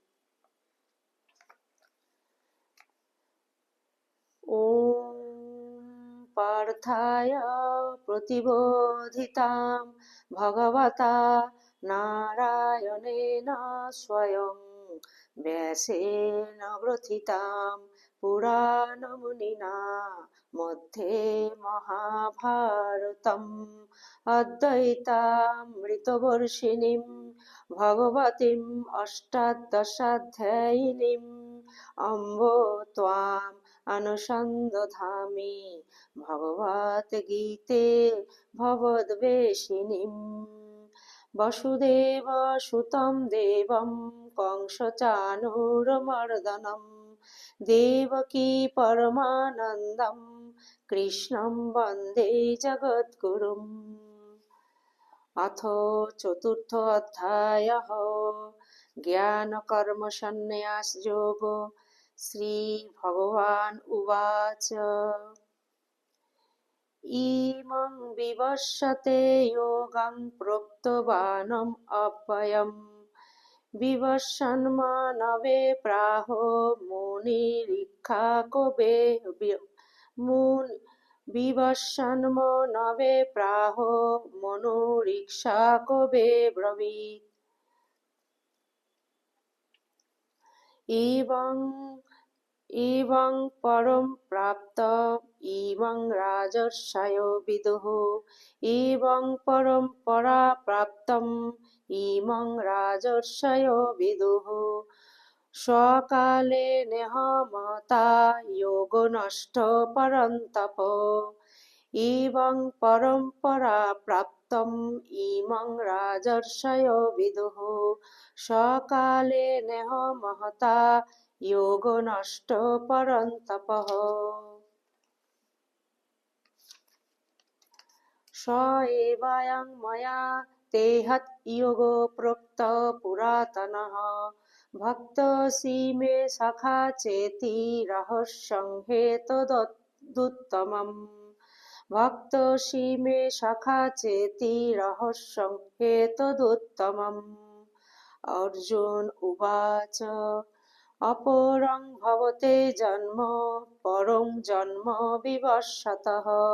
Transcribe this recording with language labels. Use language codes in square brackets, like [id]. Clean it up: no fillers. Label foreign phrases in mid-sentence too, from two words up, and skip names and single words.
[sa] ওম পার্থায় প্রতিবোধিতাং ভগবতা নারায়ণেন স্বয়ং ব্যাসেন গ্রথিতাং পুরাণমুনিনা মধ্যে মহাভারতম অদ্বৈতামৃতবর্ষিণীম ভগবতীম অষ্টাদশাধ্যায়িনীম অম্ব ত্বাম অনুসন্দধামি ভগবদ্গীতে ভবদ্বেষিণীম বসুদেব সুতম দেবম কংসচাণূরমর্দনম দেবকী পরমানন্দম কৃষ্ণম বন্দে জগদ্গুরুম। অথ চতুর্থ অধ্যায়ঃ জ্ঞান কর্ম সন্ন্যাস যোগ। শ্রী ভগবান উবাচ ইমং বিবস্বতে যোগং প্रोक्तवानम् অব্যয়ম বিবস্বন্মানবে প্রাহো মুনিরিক্ষাকবে বিবস্বন্মানবে প্রাহো মনুরিক্ষাকবে ব্রবীত ইবং পরম প্রাপ্ত ইবং রাজর্ষয়ো বিদুঃ ইবং পরম পরা প্রাপ্তম ইমং রাজর্ষয়ো বিদুঃ স্বকালে নেহ মহতা যোগো নষ্ট পরন্তপ ইবং পরম পরা প্রাপ্তম ইমং রাজর্ষয়ো বিদুঃ স্বকালে নেহ মহতা যোগো নষ্ট পরন্তপঃ। स एवायं मया तेहत योगो प्रोक्त पुरातनः भक्तोऽसि मे सखा चेति रहस्यं हेतदुत्तमम् भक्तोऽसि मे सखा चेति रहस्यं हेतदुत्तमम् अर्जुन उवाच अपरं भवते जन्म परं जन्म विवस्वतः